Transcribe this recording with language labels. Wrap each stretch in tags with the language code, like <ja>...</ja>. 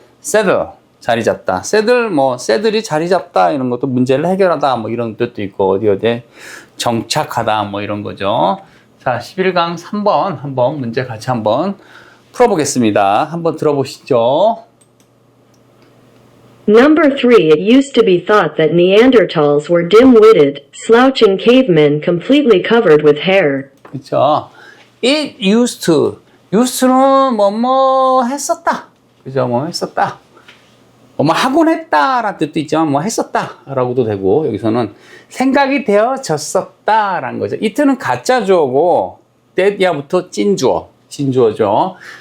<ko>saddle, 자리 잡다. saddle, saddle이 자리 잡다 이런 것도 문제를 해결하다 뭐 이런 뜻도 있고, 어디에 정착하다 뭐 이런 거죠. 자, 11강 3번 한번 문제 같이 한번 풀어보겠습니다. 한번 들어보시죠.</ko> <en>Number 3. It used to be thought that Neanderthals were dim-witted, slouching cavemen completely covered with hair.</en> <ko>그쵸.</ko> <en>It used to.</en> <ko>used는 뭐뭐 했었다. 그죠? 뭐 했었다. 뭐뭐 하곤 했다라는 뜻도 있지만 뭐 했었다 라고도 되고, 여기서는 생각이 되어졌었다 라는 거죠. it는 가짜 주어고 that야부터 찐 주어, 진주어죠.</ko>